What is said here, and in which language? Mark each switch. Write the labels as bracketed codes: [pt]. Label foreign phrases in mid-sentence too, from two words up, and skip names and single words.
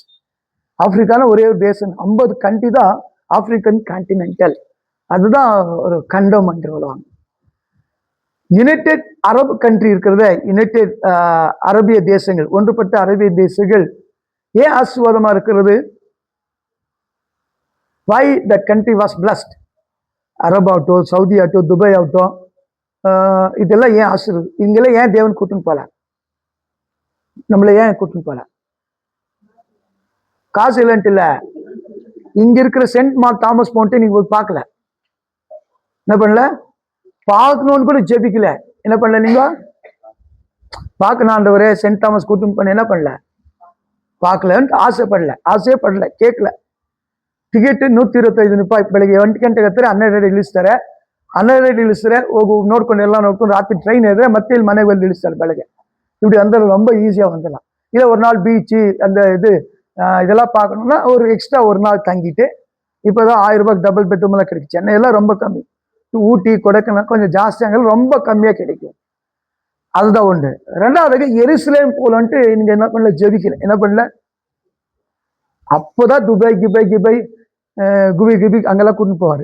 [ta] ஆப்பிரிக்கான ஒரே ஒரு தேசம், 50 கண்ட்ரி தான் [en] African continental. [ta] அதுதான் ஒரு கண்டம் என்று சொல்லுவாங்க. [en] United Arab country [ta] இருக்கிறத யுனைடெட் அரபிய தேசங்கள், ஒன்றுபட்ட அரபிய தேசங்கள் ஏன் ஆசீர்வாதமா இருக்கிறது? [en] Why that country was blessed? [ta] அரப் ஆகட்டும், சவுதி ஆகட்டும், துபாய் ஆகட்டும், இதெல்லாம் ஏன் ஆசீர்வாதம்? இங்கெல்லாம் ஏன் தேவன் கூட்டுன்னு போல? நம்மள ஏன் கூட்டுன்னு போல? காசு இல்லைன்ட்டு இல்ல, இங்க இருக்கிற சென்ட் மார்க் தாமஸ் மவுண்ட் நீங்க போய் பார்க்கல, என்ன பண்ணல, பார்க்கணும்னு கூட ஜெபிக்கல, என்ன பண்ணல நீங்க, பார்க்கணும் ஆண்டவரே சென்ட் தாமஸ் கூட்டம் பண்ண, என்ன பண்ணல, பார்க்கலன்ட்டு ஆசையே படல, கேட்கல. [kn] ಟಿಕೆಟ್ 125 ರೂಪಾಯಿ, ಬೆಳಿಗ್ಗೆ 1 ಗಂಟೆಗೆ ಹತ್ತಿರ 12 ಇಳಿಸ್ತಾರೆ, 12 ಇಳಿಸ್ತಾರೆ, ನೋಡ್ಕೊಂಡು ಎಲ್ಲ ನೋಡ್ಕೊಂಡು ರಾತ್ರಿ ಟ್ರೈನ್ ಇದ್ರೆ ಮತ್ತೆ ಇಲ್ಲಿ ಮನೆಗೆ ಬಂದು ಇಳಿಸ್ತಾರೆ ಬೆಳಗ್ಗೆ. [ta] இப்படி வந்து ரொம்ப ஈஸியா வந்துடலாம். இல்லை ஒரு நாள் பீச்சு அந்த இதெல்லாம் பார்க்கணும்னா ஒரு எக்ஸ்ட்ரா ஒரு நாள் தங்கிட்டு, இப்போதான் 1000 ரூபாய்க்கு [en] double bedroom [ta] எல்லாம் கிடைக்கும். சென்னையெல்லாம் ரொம்ப கம்மி, ஊட்டி கொடைக்கானல் கொஞ்சம் ஜாஸ்தியாக ரொம்ப கம்மியா கிடைக்கும். அதுதான் ஒன்று. ரெண்டாவது எருசலேம் போலன்ட்டு நீங்க என்ன பண்ணல, ஜெபிக்கல, என்ன பண்ணல, அப்போதான் துபாய் குபி அங்கெல்லாம் கூட்டிட்டு போவார்.